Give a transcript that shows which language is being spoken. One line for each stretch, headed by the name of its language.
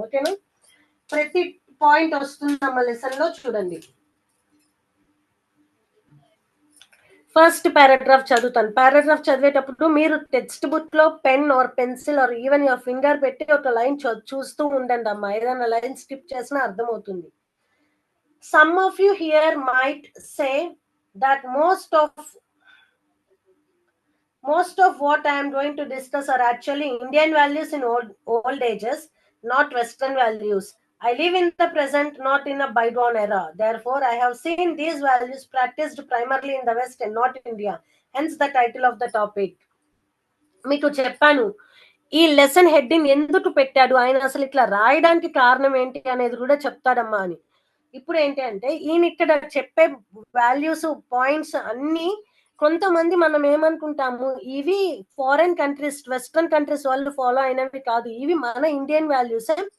Telugu: ఓకేనా, ప్రతి point వస్తుందమ్మ lesson లో, చూడండి. ఫస్ట్ పారాగ్రాఫ్ చదువుతాను. పారాగ్రాఫ్ చదివేటప్పుడు మీరు టెక్స్ట్ బుక్ లో
English: pen or pencil or even your finger
Telugu: పెట్టి ఒక లైన్ చూస్తూ ఉండండి అమ్మా, ఏదైనా లైన్ స్కిప్ చేసినా అర్థమవుతుంది.
English: Some of you here might say that most of what I am going to discuss are actually Indian values in old ages, not Western values. I live in the present, not in a bygone era. Therefore, I have seen these values practiced primarily in the West and not India. Hence the title of the topic.
Telugu: మీకు చెప్పాను, ఈ lesson heading ఎందుకు పెట్టాడు ఆయన, అసలు ఇట్లా రాయడానికి కారణం ఏంటి అనేది కూడా చెప్తాడమ్మా అని. ఇప్పుడు ఏంటి అంటే, ఈయన ఇక్కడ చెప్పే వాల్యూస్ పాయింట్స్ అన్ని కొంతమంది మనం ఏమనుకుంటాము, ఇవి ఫారెన్ కంట్రీస్ వెస్ట్రన్ కంట్రీస్ వాళ్ళు ఫాలో అయినవి కాదు, ఇవి మన ఇండియన్ వాల్యూసే.